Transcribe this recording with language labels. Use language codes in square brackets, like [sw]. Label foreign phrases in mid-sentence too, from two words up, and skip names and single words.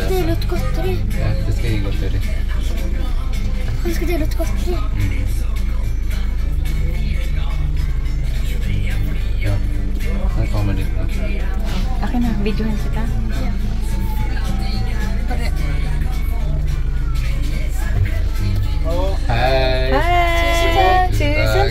[no] Skal dahil. dele ut godteri? Ja, det skal jeg godt gjøre. Han skal dele ut godteri. Ja, den kommer dit nå. [tl] Akin na, videohan kita. [no] Hei! Hi!